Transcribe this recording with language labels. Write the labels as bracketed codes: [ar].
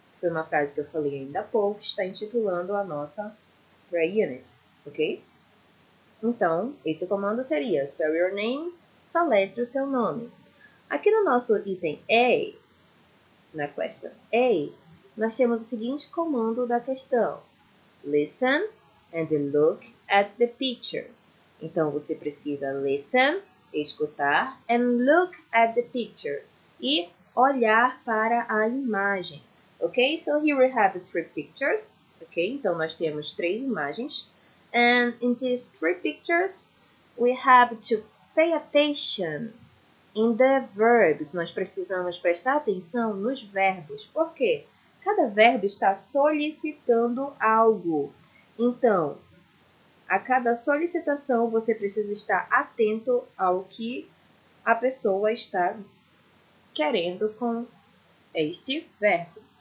[pt] Foi uma frase que eu falei ainda há pouco, está intitulando a nossa Pre-Unit, ok? Então, esse comando seria [en] spell your name, [pt] soletre o seu nome. Aqui no nosso item A, na question A, nós temos o seguinte comando da questão. [en] Listen and look at the picture. [pt] Então, você precisa listen, escutar, [en] and look at the picture. [pt] E olhar para a imagem. Ok? [en] So, here we have 3 pictures. Ok? [pt] Então, nós temos 3 imagens. [en] And in these 3 pictures, we have to pay attention in the verbs. [pt] Nós precisamos prestar atenção nos verbos. Por quê? Cada verbo está solicitando algo. Então, a cada solicitação, você precisa estar atento ao que a pessoa está querendo com este verbo.